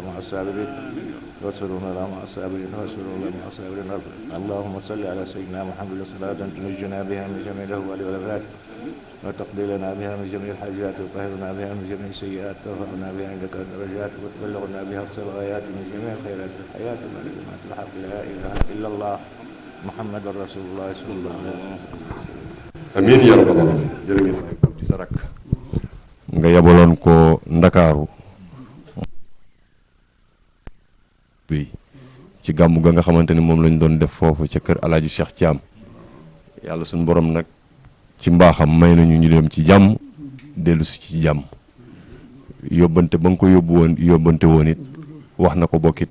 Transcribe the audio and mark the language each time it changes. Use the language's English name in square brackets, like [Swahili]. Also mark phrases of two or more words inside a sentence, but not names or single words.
[Arabic] مع الصابرين واصبروا الله مع الصابرين واصبروا الله مع الصابرين اللهم صل على سيدنا محمد صلاة تنجنا بها من جميع الأهوال والآفات وتقضي لنا بها من جميع الحاجات وتطهرنا بها من جميع السيئات وترفعنا بها عندك الدرجات وتبلغنا بها أقصى الغايات من جميع الخيرات في الحياة والممات الحق لا إله إلا الله محمد رسول الله صلى الله عليه وسلم. آمين يا رب العالمين [Wolof] jërëjëf di sa rakk nga yabaloon ko Ndakaaru bi ci gàmmu ga nga xamante ni moom lañ doon def foofu ca kër Alaaji Cheikh Thiam yàlla suñu borom nag ci mbaaxam may nañu ñu dem ci jàmm dellu si ci jàmm yóbbante ba nga ko yóbbante woon it wax na ko bokki